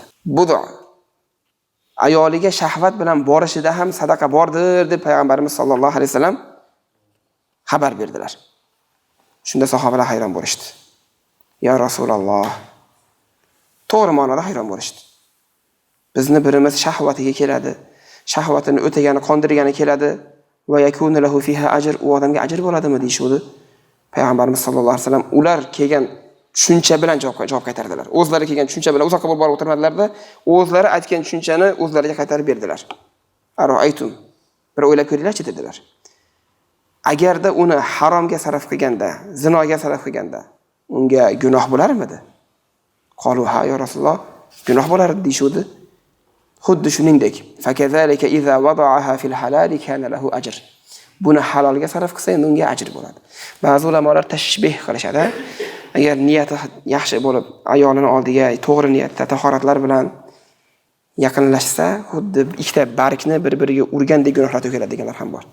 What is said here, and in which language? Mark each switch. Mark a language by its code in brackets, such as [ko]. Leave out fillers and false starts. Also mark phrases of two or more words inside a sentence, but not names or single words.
[uz] Bud'i ayoliga shahvat bilan borishida ham sadaqa bordir deb payg'ambarimiz [ar] صلى الله عليه وسلم [uz] xabar berdilar. Shunda sahobalar hayron bo'lishdi. [ar] يا رسول الله, [uz] to'g'ri ma'noda hayron bo'lishdi. Bizni birimiz shahvatiga keladi, shahvatini o'tagani, qondirgani keladi va [ar] ويكون له فيها أجر, [uz] u odamga ajr bo'ladimi deyshudi. Payg'ambarimiz [ar] صلى الله عليه وسلم [uz] ular kelgan tushuncha bilan javob qaytardilar. O'zlari kelgan tushuncha bilan uzoqqa borib o'tirmadilar-da, o'zlari aytgan tushunchani o'zlariga qaytarib berdilar. Aroaytum, bir o'ylab ko'ringlar-chi dedilar. Agarda uni haromga sarf qilganda, zinoga sarf qilganda, unga gunoh bo'larmidi? [ar] قالوا ها يا رسول الله, [uz] gunoh bo'lar deyshudi. Xuddi shuningdek, [ar] فكذلك إذا وضعها في الحلال كان له أجر. [uz] Buni halolga sarf qilsa, unga ajr bo'ladi. Ba'zi ulamolar tashbih qilishadi. Agar niyati yaxshi bo'lib, ayolini oldiga to'g'ri niyatda tahoratlar bilan yaqinlashsa, xuddi ikkita bargni bir-biriga urgandek gunohlar to'kiladi deganlar ham bor.